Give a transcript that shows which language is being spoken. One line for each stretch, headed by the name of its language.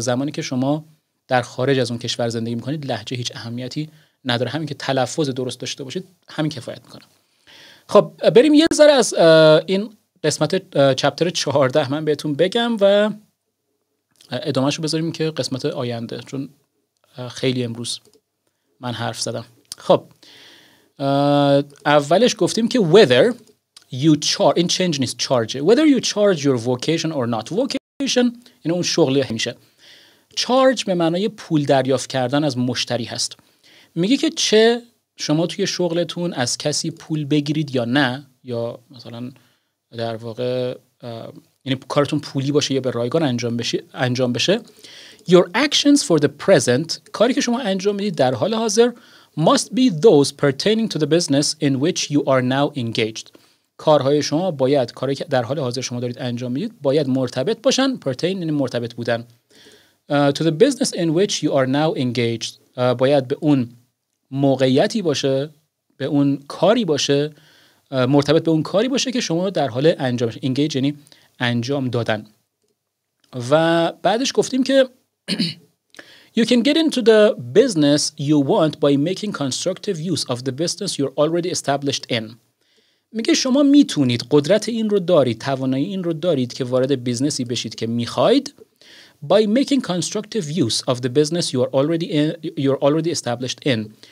Persian: زمانی که شما در خارج از اون کشور زندگی میکنید، لهجه هیچ اهمیتی نداره. همین که تلفظ درست داشته باشید همین کفایت میکنه. خب بریم یه ذره از این قسمت چپتر 14 من بهتون بگم و ادامهشو بذاریم که قسمت آینده، چون خیلی امروز من حرف زدم. خب اولش گفتیم که
English: whether you charge، این change نیست، charge، whether you charge your vocation or not.
Persian: vocation یعنی اون شغلی میشه. charge به معنای پول دریافت کردن از مشتری هست. میگه که چه شما توی شغلتون از کسی پول بگیرید یا نه، یا مثلا در واقع یعنی کارتون پولی باشه یا به رایگان انجام بشه.
English: Your actions for the present،
Persian: کاری که شما انجام میدید در حال حاضر،
English: must be those pertaining to the business in which you are now engaged.
Persian: کارهای شما باید، کاری که در حال حاضر شما دارید انجام میدید باید مرتبط باشن. pertain یعنی مرتبط بودن.
English: To the business in which you are now engaged،
Persian: باید به اون موقعیتی باشه، به اون کاری باشه، مرتبط به اون کاری باشه که شما در حال انجامش. engage یعنی انجام دادن. و بعدش گفتیم که
English: you can get into the business you want by making constructive use of the business you're already established in.
Persian: میگه شما میتونید، قدرت این رو دارید، توانایی این رو دارید که وارد بیزنسی بشید که میخواید
English: by making constructive use of the business you're already established in.